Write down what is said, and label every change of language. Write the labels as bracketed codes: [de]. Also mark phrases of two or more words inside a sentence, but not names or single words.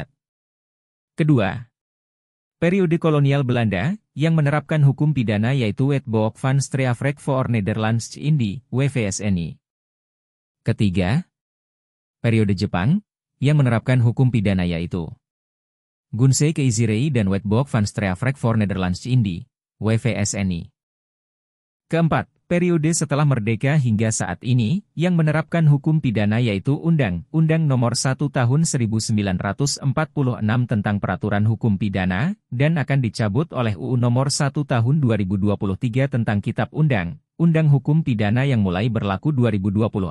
[id] Kedua, periode kolonial Belanda, yang menerapkan hukum pidana yaitu Wetboek van Strafrecht voor Nederlands-Indië, WVSNI. Ketiga, periode Jepang, yang menerapkan hukum pidana yaitu Gunsei Keizirei dan Wetboek van Strafrecht voor Nederlands-Indië, WVSNI. Keempat, periode setelah merdeka hingga saat ini, yang menerapkan hukum pidana yaitu Undang-Undang Nomor 1 Tahun 1946 tentang Peraturan Hukum Pidana, dan akan dicabut oleh UU Nomor 1 Tahun 2023 tentang Kitab Undang-Undang Hukum Pidana yang mulai berlaku 2026.